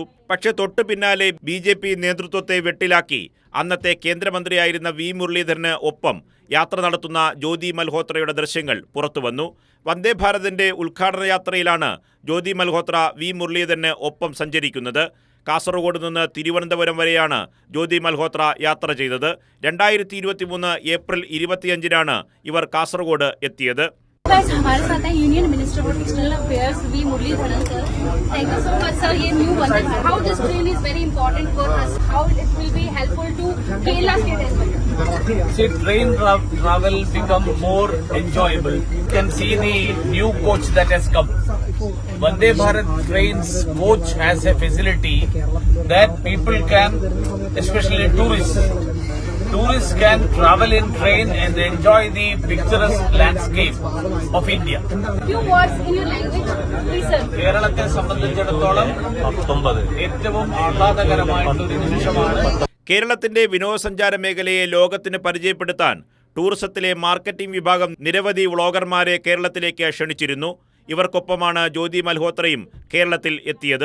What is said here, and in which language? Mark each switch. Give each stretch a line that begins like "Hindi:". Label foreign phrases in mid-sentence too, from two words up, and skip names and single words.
Malayalam: പക്ഷേ തൊട്ടു പിന്നാലെ BJP നേതൃത്വത്തെ വെട്ടിലാക്കി അന്നത്തെ കേന്ദ്രമന്ത്രിയായിരുന്ന വി മുരളീധരന് ഒപ്പം യാത്ര നടത്തുന്ന ജ്യോതി മൽഹോത്രയുടെ ദൃശ്യങ്ങൾ പുറത്തുവന്നു. വന്ദേ ഭാരതിന്റെ ഉദ്ഘാടന യാത്രയിലാണ് ജ്യോതി മൽഹോത്ര വി മുരളീധരന് ഒപ്പം സഞ്ചരിക്കുന്നത്. കാസർഗോഡ് നിന്ന് തിരുവനന്തപുരം വരെയാണ് ജ്യോതി മൽഹോത്ര യാത്ര ചെയ്തത്. 2023 ഏപ്രിൽ 25-നാണ് ഇവർ കാസർഗോഡ് എത്തിയത്.
Hindi: हमारे साथ है
English: union minister for external affairs
Hindi: वी मुरलीधरन सर.
English: Thank you so much sir. ये new Vande Bharat, how this train is very important for us, how it will be helpful to Kerala state as well. See, train travel become more enjoyable. You can see the new coach that has come. Vande Bharat trains coach has a facility that people can, especially tourists can travel in train and enjoy the picturesque landscape of India. Few words in your language, please sir.
Malayalam: കേരളത്തെ സംബന്ധിച്ചിടത്തോളം ഏറ്റവും ആഹ്ലാദകരമായിട്ടുള്ള ഒരു നിമിഷമാണ്. കേരളത്തിന്റെ വിനോദസഞ്ചാര മേഖലയെ ലോകത്തിന് പരിചയപ്പെടുത്താൻ ടൂറിസത്തിലെ മാർക്കറ്റിംഗ് വിഭാഗം നിരവധി വ്ളോഗർമാരെ കേരളത്തിലേക്ക് ക്ഷണിച്ചിരുന്നു. ഇവർക്കൊപ്പമാണ് ജ്യോതി മൽഹോത്രയും കേരളത്തിൽ എത്തിയത്.